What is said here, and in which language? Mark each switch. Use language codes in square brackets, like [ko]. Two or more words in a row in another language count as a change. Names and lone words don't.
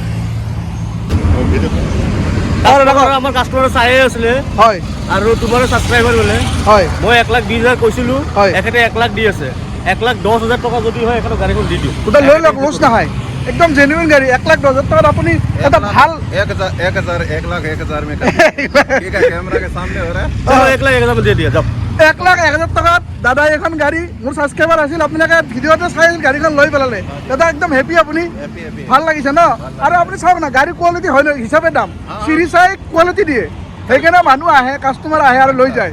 [as] আমাৰ কাষ্টমাৰ চায়ে আছিলে হয় আৰু তোমাৰো ছাবস্ক্ৰাইবাৰ বোলে। হয় মই 1,20,000 কৈছিলোঁ, হয়। এখেতে 1 লাখ দি আছে। 1,10,000 টকা যদি হয় এখেতৰ গাড়ীখন দি দিওঁ। গোটেই লৈ লওক, লছ নাখায়। একদম জেনুইন গাড়ী। 1,10,000 টকাত আপুনি এটা ভাল [hi] 1,000 में ठीक है, कैमरा के सामने हो रहा है। [as] চলো 1,01,000 দি দিয়া যাওক। 1,01,000 টকাত দাদা এখন গাড়ী, মোৰ ছাবস্ক্ৰাইবাৰ আছিল, আপোনালোকে ভিডিঅ'তে চাই গাড়ীখন লৈ পেলালে। দাদা একদম হেপী আপুনি? हैप्पी ভাল লাগিছে ন? আৰু আপুনি চাওক না, গাড়ী কোৱালিটি হয় ন হিচাপে দাম, চিৰি চাই কোৱালিটি দিয়ে। সেইকাৰণে মানুহ আহে, কাষ্টমাৰ আহে আৰু লৈ যায়।